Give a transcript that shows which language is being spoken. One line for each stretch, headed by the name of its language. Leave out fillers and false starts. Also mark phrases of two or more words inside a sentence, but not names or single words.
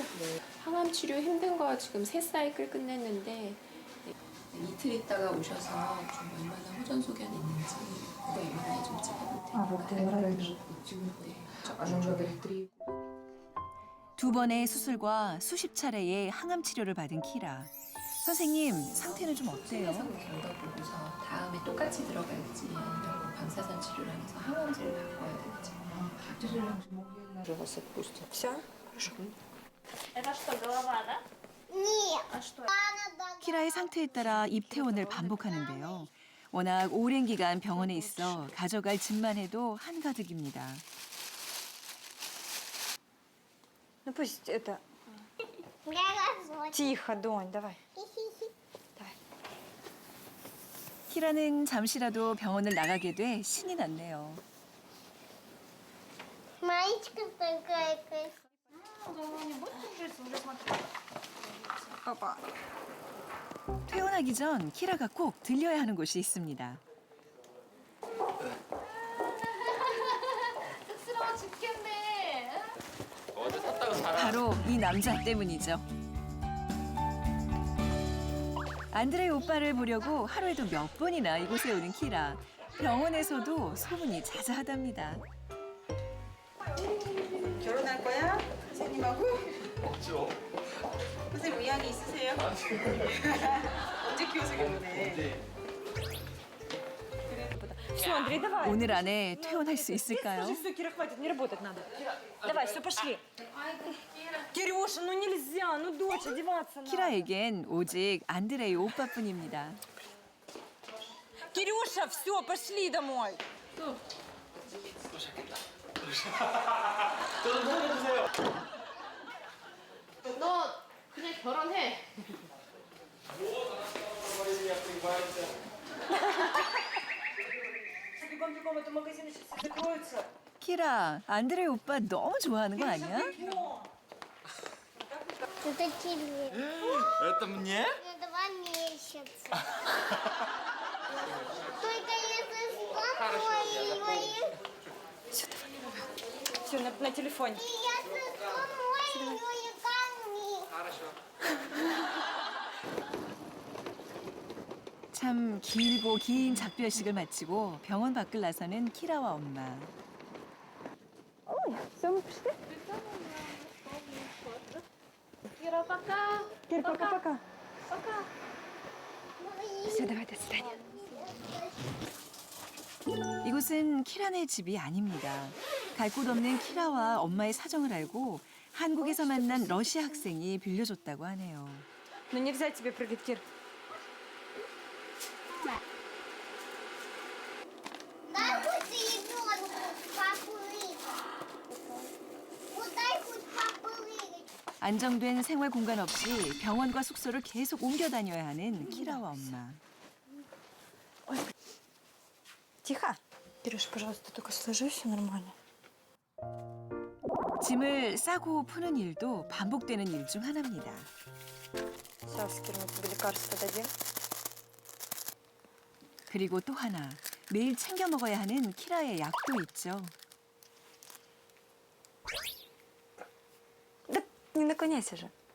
Korean: 항암 치료 힘든 거 지금 3사이클 끝냈는데 이틀 있다가 오셔서 좀 얼마나 호전 소견이 있는지 그거 MRI 좀 찍어볼 테니까. 2번의 수술과 수십 차례의 항암 치료를 받은 키라. 선생님, 상태는 좀 어때요? 결과 보고서 다음에 똑같이 들어갈지 아니면 방사선 치료를 하면서 항암제를 바꿔야 될지.
Russian: Все? Нет. А что?
Korean: 키라의 상태에 따라 입퇴원을 반복하는데요. 워낙 오랜 기간 병원에 있어 가져갈 짐만 해도 한가득입니다.
Russian: Ну пусть это... Я готова. Тихо, Донь, давай.
Korean: 키라는 잠시라도 병원을 나가게 돼 신이 났네요.
Russian: Маечка такая красивая. Опа.
Korean: 퇴원하기 전 키라가 꼭 들려야 하는 곳이 있습니다. 쑥스러워 죽겠네. 어제 샀다고 자라. 바로 이 남자 때문이죠. 안드레이 오빠를 보려고 하루에도 몇 번이나 이곳에 오는 키라. 병원에서도 소문이 자자하답니다. 결혼할 거야? 선생님하고? 없죠. 선생님 의향이 있으세요? 언제 키워서 결혼해?
Russian: Все, Андрей, давай.
Korean: 오늘 안에 퇴원할 수 있을까요?
Russian: Все, Кира, хватит, не работать надо. Давай, все, пошли. Кирюша, ну нельзя, ну дочь, одеваться надо.
Korean: 키라에겐 오직 안드레이 오빠뿐입니다.
Russian: Кирюша, все, пошли домой.
Korean: 저좀 살려주세요. 너 그냥 결혼해. 키라, 안드레 오빠 너무 좋아하는 거 아니야?
Russian: Это тебе. Это мне? На 2 месяца. Только если сон мой, Все, на телефоне. если сон мой,
Korean: 참 길고 긴 작별식을 마치고 병원 밖을 나서는 키라와 엄마.
Russian: Все, мы пришли? Кира, пока. Кир, пока-пока. все, давай, до свидания.
Korean: 이곳은 키라네 집이 아닙니다. 갈 곳 없는 키라와 엄마의 사정을 알고 한국에서 만난 러시아 학생이 빌려줬다고 하네요.
Russian: Ну нельзя тебе прыгать, Кир. дай хоть ребенку поплыть. Вот дай хоть поплыть.
Korean: 안정된 생활 공간 없이 병원과 숙소를 계속 옮겨 다녀야 하는 키라와 엄마.
Russian: Тихо. Кирюш, пожалуйста, только сложи все нормально.
Korean: 짐을 싸고 푸는 일도 반복되는 일 중 하나입니다.
Russian: Сейчас, Кир, мы тебе лекарство дадим.
Korean: 그리고 또 하나, 매일 챙겨 먹어야 하는 키라의 약도 있죠.
Russian: Да не наклоняйся же.